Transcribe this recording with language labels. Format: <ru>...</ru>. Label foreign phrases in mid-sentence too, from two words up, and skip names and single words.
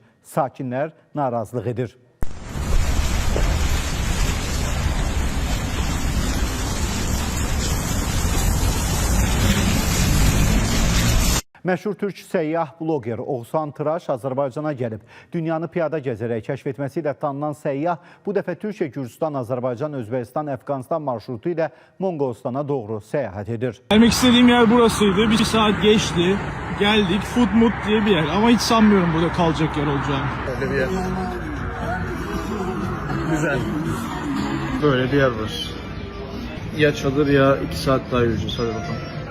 <az>Sakinlər narazılıq edir. Məşhur türk səyyah bloger Oğuzhan Tıraş Azərbaycana gəlib. Dünyanı piyada gəzərək kəşf etməsi ilə tanınan səyyah bu dəfə Türkiyə, Gürcistan, Azərbaycan, Özbəkistan, Əfqanistan marşrutu ilə Monqolistana doğru səyahət edir.</az> <tr>Gelmek istediğim yer burasıydı. Bir saat geçti. Geldik. Foodmood diye bir yer. Ama hiç sanmıyorum burada kalacak yer olacağını. Böyle bir yer. Güzel. Böyle bir yer var. Ya çadır ya 2 saat daha yürüyeceğiz. Hadi bakalım.</tr>